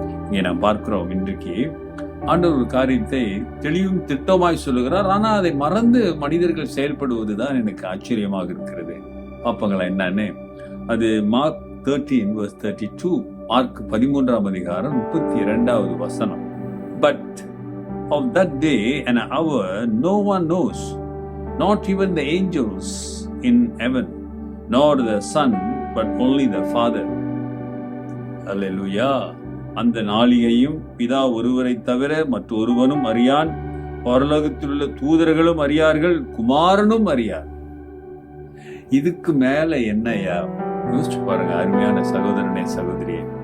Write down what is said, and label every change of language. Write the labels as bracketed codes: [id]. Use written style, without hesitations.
[ta] இங்கே நாம் பார்க்கிறோம், இன்றைக்கு ஆண்டவர் ஒரு காரியத்தை தெளிவும் திட்டமாய் சொல்லுகிறார். ஆனால் அதை மறந்து மனிதர்கள் செயல்படுவதுதான் எனக்கு ஆச்சரியமாக இருக்கிறது. பார்ப்பங்களா என்னன்னு? அது மார்க் 13:32, மார்க் 13ஆம் அதிகாரம் 32வது வசனம். [en] But of that day and hour no one knows, not even the angels in heaven, nor the Son, but only the Father. Hallelujah. [ta] அந்த நாளிகையும் பிதா ஒருவரை தவிர மற்றொருவனும் அறியான், பரலோகத்தில் உள்ள தூதர்களும் அறியார்கள், குமாரனும் அறியார். இதுக்கு மேல என்னையா? யோசிச்சு பாருங்க அருமையான சகோதரனே, சகோதரியே.